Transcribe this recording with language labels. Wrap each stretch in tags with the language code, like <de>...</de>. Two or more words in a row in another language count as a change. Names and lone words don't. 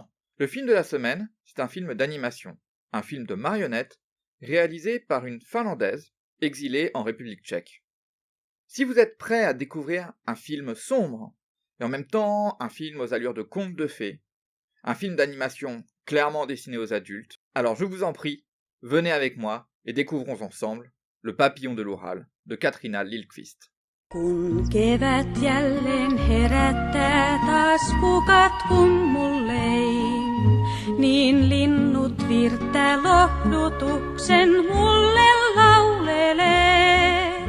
<fr>Le film de la semaine, c'est un film d'animation, un film de marionnettes, réalisé par une Finlandaise, exilée en République tchèque. Si vous êtes prêt à découvrir un film sombre, et en même temps un film aux allures de conte de fées, un film d'animation clairement destiné aux adultes, alors je vous en prie, venez avec moi et découvrons ensemble Le Papillon de l'Oural de Katrina Liljeqvist.</fr> <fi>Kun kevät jälleen herättää taas kukat hummullein, niin linnut virttää lohdutuksen mulle laulelee.</fi>